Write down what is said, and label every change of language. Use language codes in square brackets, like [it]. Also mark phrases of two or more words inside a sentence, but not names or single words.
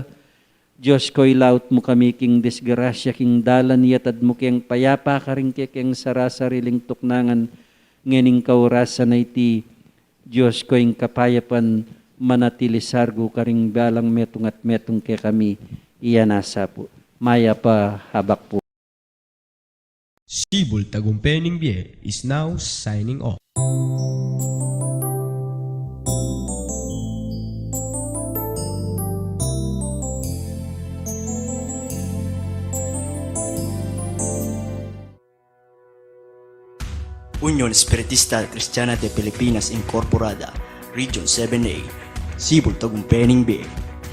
[pam] Diyos ko ilaut mo kami king disgrasya king dalan yatad mo keng payapa ka rin kekeng sarasariling tuknangan, nganing kaurasan na iti, Diyos ko ing kapayapan manatili sargo ka ring balang metong at metong ke kami, iyan asa po. Maya pa habak po. [en] Sibol Tagumpay Bie is now signing off. Unión Espiritista Cristiana de Pilipinas Incorporada, Region 7A, Sibol Tagumpay Bie.